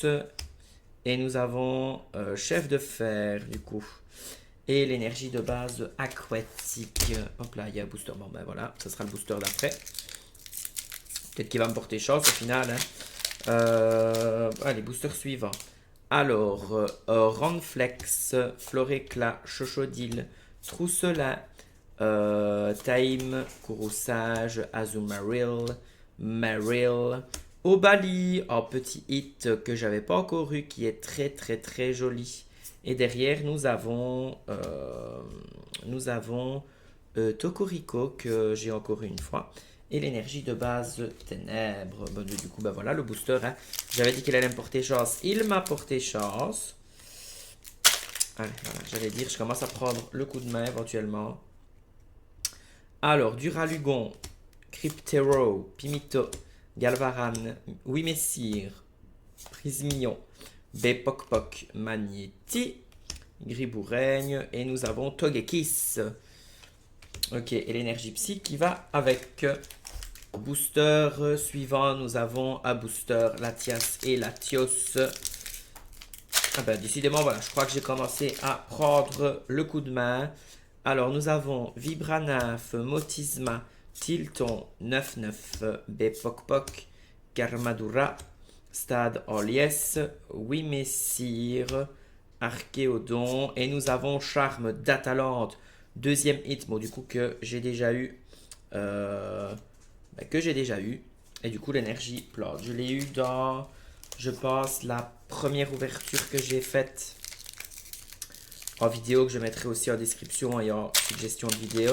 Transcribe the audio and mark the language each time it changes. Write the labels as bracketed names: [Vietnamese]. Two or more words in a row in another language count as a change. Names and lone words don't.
[French] Et nous avons Chef de Fer, du coup. Et l'énergie de base aquatique. Hop là, il y a un booster. Bon, ben voilà, ce sera le booster d'après. Peut-être qu'il va me porter chance au final. Hein. Allez, booster suivant. Alors, Ronflex, Floréclat, Chochodil, Trousselin, Taïm, Courroussage, Azumaril, Maril, Obali, un petit hit que j'avais pas encore eu qui est très très très joli. Et derrière, nous avons Tokorico que j'ai encore eu une fois. Et l'énergie de base ténèbres. Bon, du coup, ben voilà, le booster. Hein. J'avais dit qu'il allait me porter chance. Il m'a porté chance. Allez, voilà, j'allais dire, je commence à prendre le coup de main éventuellement. Alors, Duralugon, Cryptero, Pimito, Galvaran, Wimessir, Prismion, Bepokpok, Magnéti, Griboureigne, et nous avons Togekiss. Ok, et l'énergie psy qui va avec. Booster suivant, nous avons un booster Latias et Latios. Ah ben, décidément, voilà, je crois que j'ai commencé à prendre le coup de main. Alors, nous avons Vibranaf, Motisma, Tilton, 99, Bepokpok, Karmadura, Stade Olies, Wimessir, Archéodon. Et nous avons Charme d'Atalante, deuxième hit, bon, du coup, que j'ai déjà eu. Et du coup, l'énergie plate. Je l'ai eu dans, je pense, la première ouverture que j'ai faite en vidéo, que je mettrai aussi en description et en suggestion de vidéo.